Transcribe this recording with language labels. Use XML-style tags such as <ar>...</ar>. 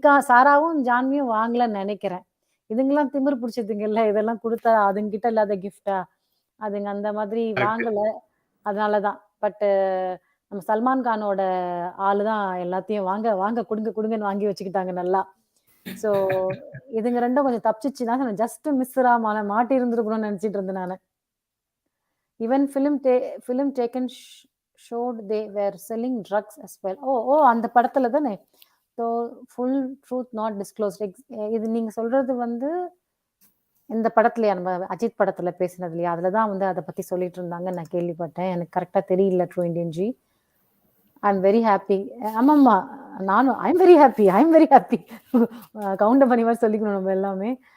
<ta>சாராவும் ஜான்வியும் வாங்கலன்னு நினைக்கிறேன். இதுங்கெல்லாம் திமிர் பிடிச்சதுங்க இல்ல, இதெல்லாம் கொடுத்தா அதுங்க கிட்ட இல்லாத கிஃப்டா, அதுங்க அந்த மாதிரி வாங்கல. அதனாலதான். பட் நம்ம சல்மான் கானோட ஆளுதான் எல்லாத்தையும் வாங்க கொடுங்கன்னு வாங்கி வச்சுக்கிட்டாங்க நல்லா. சோ இதுங்க ரெண்டும் கொஞ்சம் தப்பிச்சுதான், ஜஸ்ட் மிஸ்ரா மாட்டி இருந்திருக்கணும்னு நினைச்சிட்டு இருந்தேன் நானு.</ta> <en>Even film taken showed they were selling drugs as well.</en> <ta>அந்த படத்துல தானே.</ta> <en>So full truth not disclosed.</en> <ta>இது நீங்க சொல்றது வந்து இந்த படத்துலயா, நம்ம அஜித் படத்துல பேசினது இல்லையா, அதுலதான் வந்து அதை பத்தி சொல்லிட்டு இருந்தாங்க. நான் கேள்விப்பட்டேன், எனக்கு கரெக்டா தெரியல.</ta> <en>True Indian ji, I am very happy.</en> <ta>ஆமாம்மா நானும்</ta> <en>I am very happy.</en> <ta>Counter பண்ணி மாதிரி சொல்லிக்கணும் நம்ம எல்லாமே.</ta>